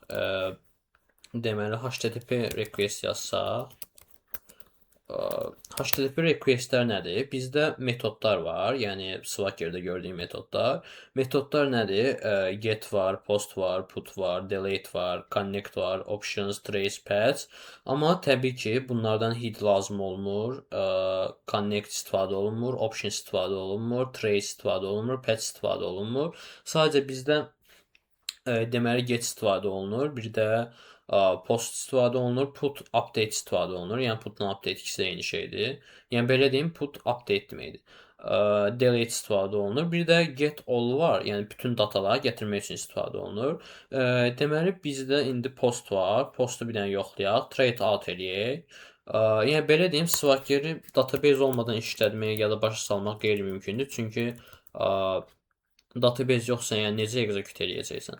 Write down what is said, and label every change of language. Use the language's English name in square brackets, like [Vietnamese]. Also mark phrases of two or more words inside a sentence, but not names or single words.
[Azerbaijani] Deməli [English] HTTP request [Azerbaijani] yazsaq, [English] HTTP requestlər [Azerbaijani] nədir? Bizdə metodlar var, yəni Swagger-də gördüyüm metodlar. Metodlar nədir? Get var, post var, put var, delete var, connect var, [English] options, trace, patch. [Azerbaijani] Amma təbii ki, bunlardan hid lazım olmur, connect istifadə olunmur, option istifadə olunmur, trace istifadə olunmur, patch istifadə olunmur. Sadəcə bizdə deməli get istifadə olunur. Bir də post istifadə olunur, [English] put update [Azerbaijani] istifadə olunur. Yəni putla update ikisi də eyni şeydir. Yəni belə deyim, [English] put update [Azerbaijani] deməkdir. Delete istifadə olunur. Bir də [English] get all [Azerbaijani] var. Yəni bütün dataları gətirmək üçün istifadə olunur. Deməli bizdə indi post var. Postu bir dənə yoxlayaq. [English] Trade out eləyək. [Azerbaijani] Yəni belə deyim, Swagger-i database olmadan işlətmək ya da başa salmaq qeyri-mümkündür. Çünki database yoxsa, yəni necə execute eləyəcəksən?